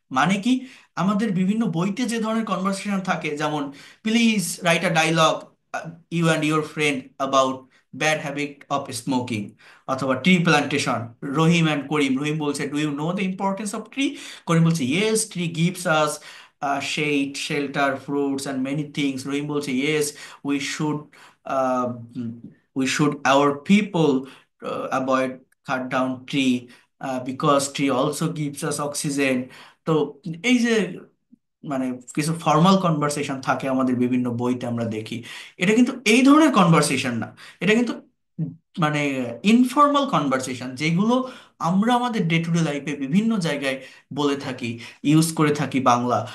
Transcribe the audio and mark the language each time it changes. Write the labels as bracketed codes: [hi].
[bn] মানে কি, আমাদের বিভিন্ন বইতে যে ধরনের কনভারসেশন থাকে, যেমন [en] Please write a dialogue you and your friend about bad habit of smoking, অথবা tree plantation, Rahim and Karim. [bn] রহিম বলছে [en] Do you know the importance of tree? [bn] করিম বলছে [en] Yes, tree gives us shade, shelter, fruits and many things. [bn] রহিম বলছে [en] yes, we should uh, we should our people avoid cut down tree because tree also gives us oxygen. [bn] তো এই যে মানে কিছু formal conversation থাকে আমাদের বিভিন্ন বইতে আমরা দেখি, এটা কিন্তু এই ধরনের কনভারসেশন না। এটা কিন্তু মানে ইনফর্মাল কনভারসেশন, যেগুলো আমরা আমাদের ডে টু ডে লাইফে বিভিন্ন জায়গায় বলে থাকি, ইউজ করে থাকি বাংলা।